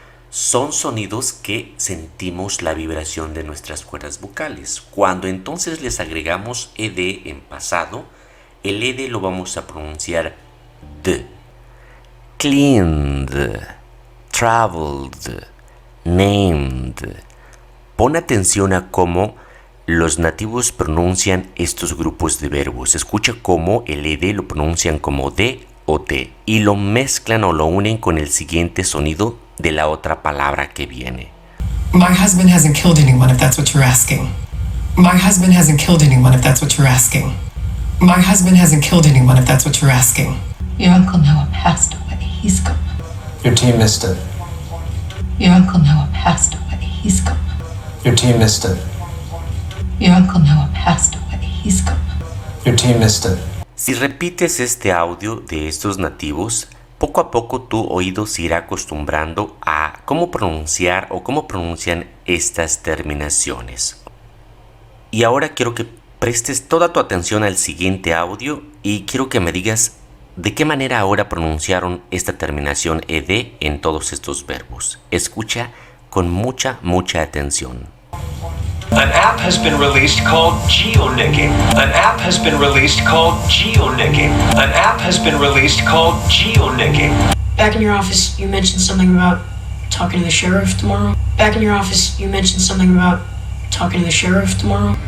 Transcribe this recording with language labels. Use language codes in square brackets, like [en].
[es] Son sonidos que sentimos la vibración de nuestras cuerdas vocales. Cuando entonces les agregamos ed en pasado, el ed lo vamos a pronunciar d. [en] Cleaned, traveled, named. [es] Pon atención a cómo los nativos pronuncian estos grupos de verbos. Escucha cómo el ed lo pronuncian como d o t y lo mezclan o lo unen con el siguiente sonido de la otra palabra que viene. [en] My husband hasn't killed anyone, if that's what you're asking. My husband hasn't killed anyone, if that's what you're asking. My husband hasn't killed anyone, if that's what you're asking. Your Uncle Noah passed away. He's gone. Your team missed it. Your Uncle Noah passed away. He's gone. Your team missed it. Your Uncle Noah passed away. He's gone. Your team missed it. [es] Si repites este audio de estos nativos, poco a poco tu oído se irá acostumbrando a cómo pronunciar o cómo pronuncian estas terminaciones. Y ahora quiero que prestes toda tu atención al siguiente audio y quiero que me digas de qué manera ahora pronunciaron esta terminación ed en todos estos verbos. Escucha con mucha atención. [en] An app has been released called GeoNicking. An app has been released called GeoNicking. An app has been released called GeoNicking. Back in your office, you mentioned something about talking to the sheriff tomorrow. Back in your office, you mentioned something about talking to the sheriff tomorrow.